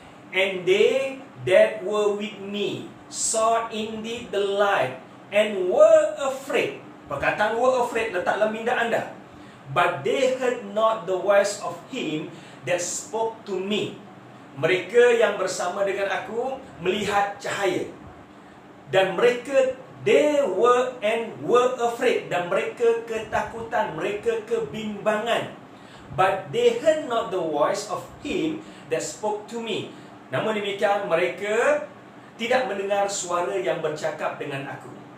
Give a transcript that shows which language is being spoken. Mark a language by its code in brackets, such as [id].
[en] And they that were with me saw indeed the light and were afraid. Perkataan were afraid [ms] letak dalam minda anda. [en] But they heard not the voice of him that spoke to me. [ms] Mereka yang bersama dengan aku melihat cahaya. Dan mereka, [en] they were and were afraid. [ms] Dan mereka ketakutan, mereka kebimbangan. [en] But they heard not the voice of him that spoke to me. [ms] Namun demikian, mereka tidak mendengar suara yang bercakap dengan aku.